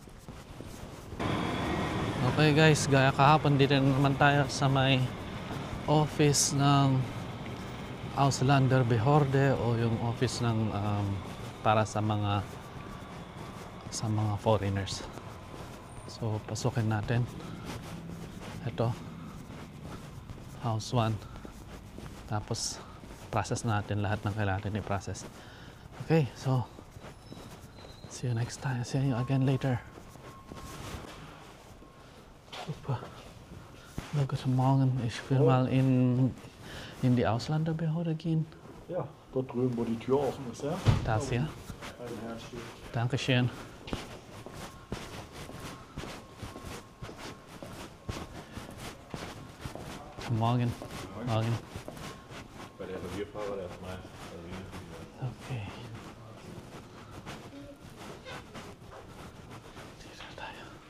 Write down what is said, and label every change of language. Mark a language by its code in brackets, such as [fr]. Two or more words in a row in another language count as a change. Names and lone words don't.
[en] Okay guys, [tl] gaya kahapon dito naman tayo sa may office ng [de] Auslander Behorde [tl] o yung office ng para sa mga foreigners. So pasukin natin. Ito, house 1. Tapos process natin lahat ng kailangan natin i-process. [en] Okay, so see you next time. See you again later. Super. [de] Guten Morgen. Ich will mal in die Auslander Behörde gehen. Ja, dort drüben, wo die Tür offen ist, ja? Das hier. Ein Herzchen. Dankeschön. Guten Morgen. Morgen. Bei der Revierfahrer, der ist meist [tl] Okay. Dito tayo.